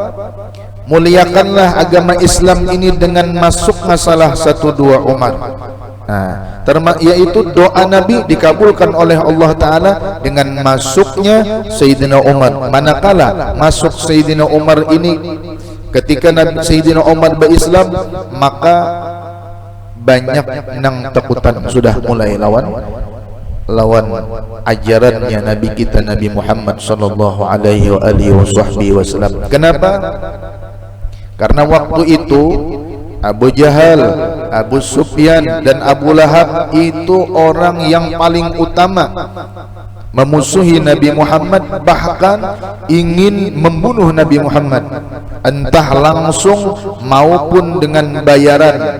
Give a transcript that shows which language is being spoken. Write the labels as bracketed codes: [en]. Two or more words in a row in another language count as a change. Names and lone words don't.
[id] Muliakanlah agama Islam ini dengan masuk masalah 1-2 Umar. yaitu doa Nabi dikabulkan oleh Allah Ta'ala dengan masuknya Sayyidina Umar. Manakala masuk Sayyidina Umar ini, ketika Sayyidina Umar berislam, maka banyak nang takutan sudah mulai lawan ajarannya Nabi kita Nabi Muhammad [ar] sallallahu alaihi wasallam. [id] Kenapa? Karena waktu itu Abu Jahal, Abu Sufyan dan Abu Lahab itu orang yang paling utama memusuhi Nabi Muhammad, bahkan ingin membunuh Nabi Muhammad, entah langsung maupun dengan bayaran.